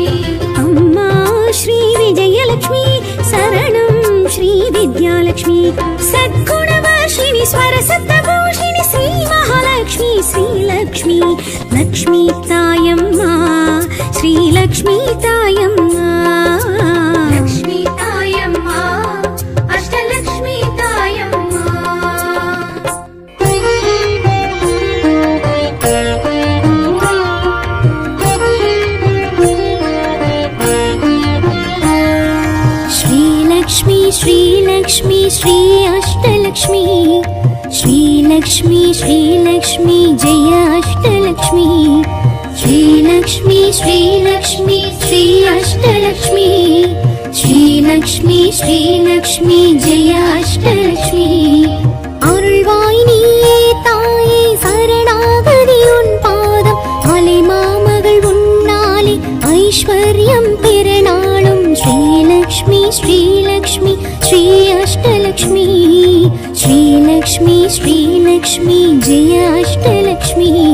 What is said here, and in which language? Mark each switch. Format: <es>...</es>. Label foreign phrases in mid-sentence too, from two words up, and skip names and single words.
<ta>அம்மா ஸ்ரீ விஜயலட்சுமி சரணம் ஸ்ரீ வித்யாலட்சுமி சத்குணவர்ஷிணி ஸ்வரசப்தபூஷிணி ஸ்ரீ மகாலட்சுமி ஸ்ரீலக்ஷ்மி லக்ஷ்மி தாயம்மா ஸ்ரீலக்ஷ்மி தாயம்மா லக்ஷ்மி தாயம்மா அஷ்டலக்ஷ்மி தாயம்மா</ta> <sa>श्रीलक्ष्मी श्रीलक्ष्मी श्री अष्टलक्ष्मी श्रीलक्ष्मी श्रीलक्ष्मी जय अष्टलक्ष्मी श्रीलक्ष्मी श्रीलक्ष्मी श्री अष्टलक्ष्मी श्रीलक्ष्मी श्रीलक्ष्मी जय अष्टलक्ष्मी</sa> <ta>அருள்வாய் நீயே தாயே சரணாகதி உன் பாதம் அலைமாமகள் உன்னாலே ஐஸ்வர்யம் பெறநாளும் ஸ்ரீலக்ஷ்மி ஸ்ரீலக்ஷ்மி ஸ்ரீ அஷ்டலக்ஷ்மி ஸ்ரீலக்ஷ்மி ஸ்ரீலக்ஷ்மி ஜெய அஷ்டலக்ஷ்மி</ta>